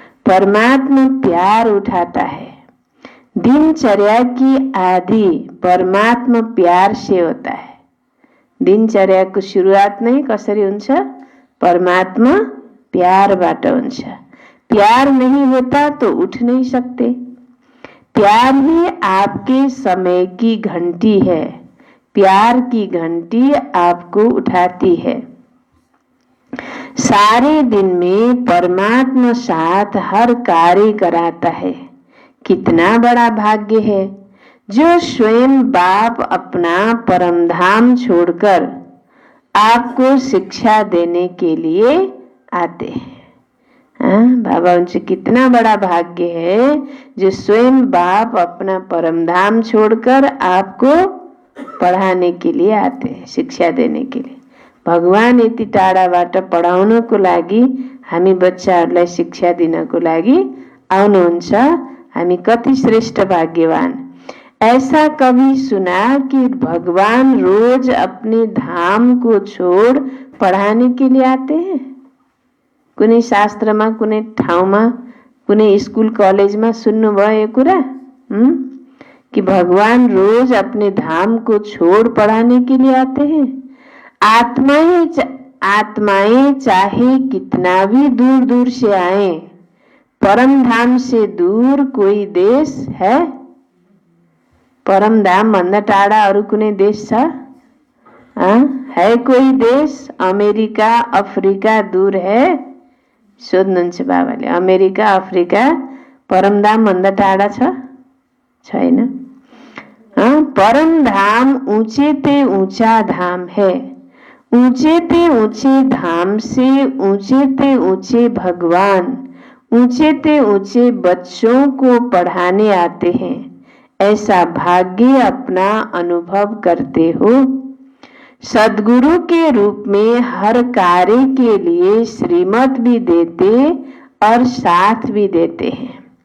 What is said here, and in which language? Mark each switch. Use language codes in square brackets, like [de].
[hi] परमात्मा प्यार उठाता है। दिनचर्या की आदि परमात्मा प्यार से होता है। [ne] दिनचर्या को शुरुआत नहीं कसरी हुन्छ? परमात्मा प्यारबाट हुन्छ। [hi] प्यार नहीं होता तो उठ नहीं सकते। प्यार ही आपके समय की घंटी है। प्यार की घंटी आपको उठाती है। सारे दिन में परमात्मा साथ हर कार्य कराता है। कितना बड़ा भाग्य है जो स्वयं बाप अपना परमधाम छोड़कर आपको शिक्षा देने के लिए आते हैं। बाबा उनसे कितना बड़ा भाग्य है जो स्वयं बाप अपना परमधाम छोड़कर आपको पढ़ाने के लिए आते हैं, शिक्षा देने के लिए। [ne] भगवान यति टाढाबाट पढाउनको लागि, हामी बच्चाहरूलाई शिक्षा दिनको लागि आउनुहुन्छ। हामी कति श्रेष्ठ भाग्यवान। [hi] ऐसा कभी सुना कि भगवान रोज अपने धाम को छोड़ पढ़ाने के लिए आते हैं? [ne] कुनै शास्त्रमा, कुनै ठाउँमा, कुनै स्कूल कलेजमा सुन्नुभयो यो कुरा? [hi] कि भगवान रोज अपने धाम को छोड़ पढ़ाने के लिए आते हैं। आत्माएं चाहे कितना भी दूर दूर से आए, परम धाम से दूर कोई देश है? [ne] परम धाम भन्दा टाढा अरू कुनै देश छ? [hi] है कोई देश? अमेरिका, अफ्रिका दूर है? [ne] सोध्नुहुन्छ बाबाले। अमेरिका, अफ्रिका परमधाम भन्दा टाढा छ? छैन। [hi] परम धाम ऊंचे ते ऊंचा धाम है। ऊंचे ते ऊंचे धाम से ऊंचे ते ऊंचे भगवान, ऊंचे ते ऊंचे बच्चों को पढ़ाने आते हैं, ऐसा भाग्य अपना अनुभव करते हो। सद्गुरु के रूप में हर कार्य के लिए श्रीमत भी देते और साथ भी देते हैं।